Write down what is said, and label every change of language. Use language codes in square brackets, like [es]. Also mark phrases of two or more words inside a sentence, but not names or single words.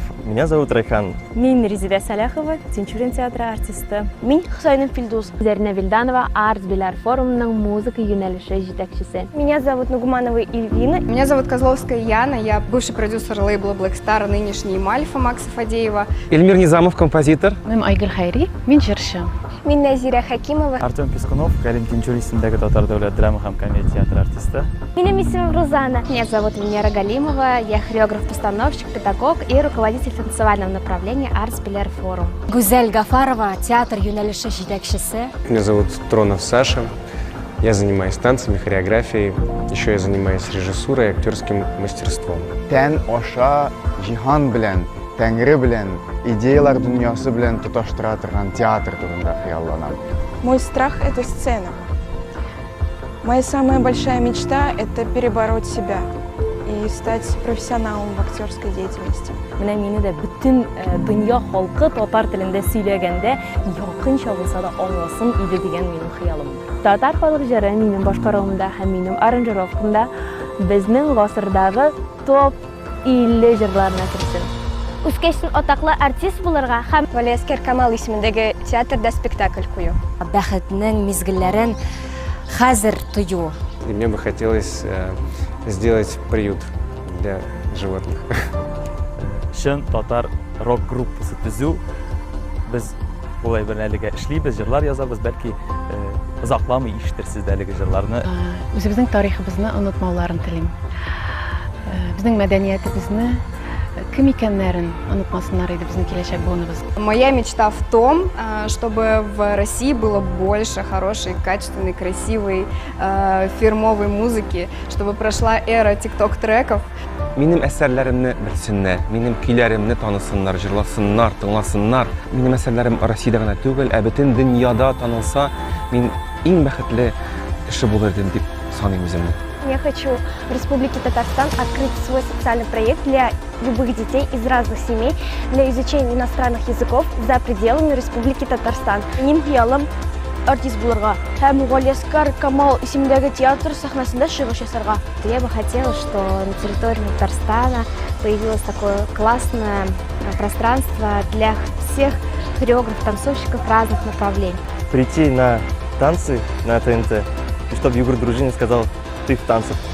[ru] Меня зовут Райхан. [tt] Мин Резида Саляхова, Тинчурин театры артисты. Мин Хусайнов Филдус. Зарина Вильданова, Арт Билар форумның музыка юнәлеше җитәкчесе. [ru] Меня зовут Нугуманова Ильвина. Меня зовут Козловская Яна, я бывший продюсер лейбла Black Star, нынешний Мальфа Макса Фадеева. Эльмир Низамов, композитор. [tt] Мин Айгуль Хайри, мин җырчы. Мин Назира Хакимова. Артем Пескунов, Карим Тинчурин исемендәге Татар дәүләт драма һәм комедия театры артисты. Минем исемем Рузана. [ru] Меня зовут Венера Галимова, я хореограф-постановщик, педагог и руководитель танцевального направления Arts Bilar Forum. [tt] Гузель Гафарова, театр юнәлеше җитәкчесе. [ru] Меня зовут Тронов Саша. Я занимаюсь танцами, хореографией. Еще я занимаюсь режиссурой и актерским мастерством. [tt] Тән аша җиһан белән, Тәңре белән, идеялар дөньясы белән тоташтыра торган театр турында хыялланам. [ru] Мой страх – это сцена. Моя самая большая мечта – это перебороть себя и стать профессионалом в актерской деятельности. [tt] Менә мине дә бүтән дөнья халкы татар телендә сөйләгәндә якынча булса да аңласын иде дигән минем хыялым. Татар халык җыры минем башкаруымда һәм минем аранжировкамда безнең гасырдагы топ 50 җырларына керсен. Үскәчтен атаклы артист булырга һәм Валиаскер Камал исемендәге театрда спектакль кую. Бәхетнең мизгелләрен хәзер тою. [ru] И мне бы хотелось сделать приют для животных. [tt] Шын татар рок-группасы төзү. Без булай бер әлегә эшлибез, җырлар язабыз, бәлки озакламый ишетерсез дә әлеге җырларны. Үзебезнең тарихыбызны онытмауларын телим. Безнең мәдәниятебезне кем икәннәрен онытмасыннар иде безнең киләчәк буыныбыз. [ru] Моя мечта в том, чтобы в России было больше хорошей, качественной, красивой, фирмовой музыки, чтобы прошла эра тикток-треков. [tt] Минем әсәрләремне белсеннәр, минем көйләремне танысыннар, җырласыннар, тыңласыннар. Минем әсәрләрем Россиядә генә түгел, ә бөтен дөньяда танылса, мин иң бәхетле кеше булыр идем дип саныйм үземне. [ru] Я хочу в Республике Татарстан открыть свой социальный проект для любых детей из разных семей для изучения иностранных языков за пределами Республики Татарстан. [tt] Минем хыялым артист булырга һәм Валиаскер Камал исемендәге театр сәхнәсендә чыгыш ясарга. [ru] Я бы хотела, что на территории Татарстана появилось такое классное пространство для всех хореографов, танцовщиков разных направлений. Прийти на танцы на ТНТ, и чтобы Егор Дружинин сказал: ты в танцах.